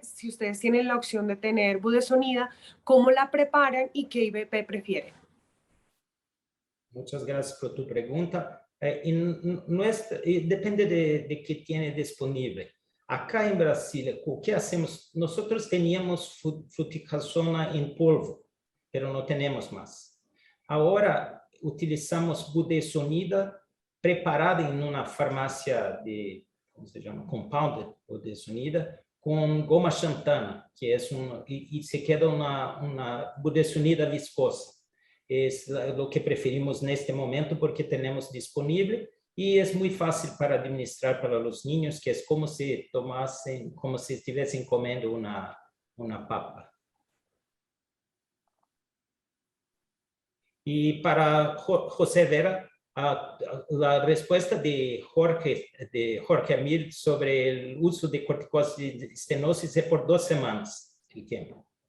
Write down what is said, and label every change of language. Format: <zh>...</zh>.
<es>Si ustedes tienen la opción de tener budesonida, ¿cómo la preparan y qué IVP prefieren? Muchas gracias por tu pregunta. Depende de qué tiene disponible. Acá en Brasil, ¿qué hacemos? Nosotros teníamos fluticasona en polvo, pero no tenemos más. Ahora utilizamos budesonida preparada</es> <pt>em uma farmácia de, como se chama, compounded budesonida, com goma xantana, que é e se queda uma budesonida viscosa. É o que preferimos neste momento porque temos disponível</pt> <es>y es muy fácil para administrar para los niños, que es como si tomasen, como si estuviesen comiendo una papa. Y para José Vera, la respuesta de Jorge Amir sobre el uso de corticoides de estenosis es por 2 semanas el tiempo.</es>